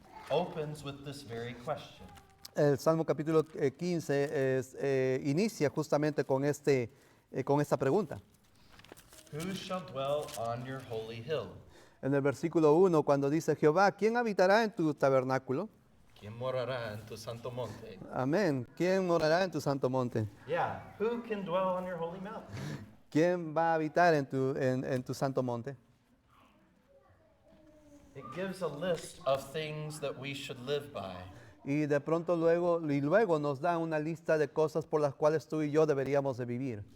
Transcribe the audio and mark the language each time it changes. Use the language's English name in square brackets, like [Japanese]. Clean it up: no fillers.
[English] opens with this very question. [Spanish] El Salmo capítulo 15 inicia justamente con esta pregunta. [English] Who shall dwell on your holy hill? [Spanish] En el versículo 1, cuando dice Jehová, ¿quién habitará en tu tabernáculo? ¿Quién morará en tu santo monte? Amén. ¿Quién morará en tu santo monte? [English] Yeah, who can dwell on your holy mountain? [Spanish] ¿Quién va a habitar en tu santo monte? [English] It gives a list of things that we should live by. [Spanish] y de pronto luego nos da una lista de cosas por las cuales tú y yo deberíamos de vivir,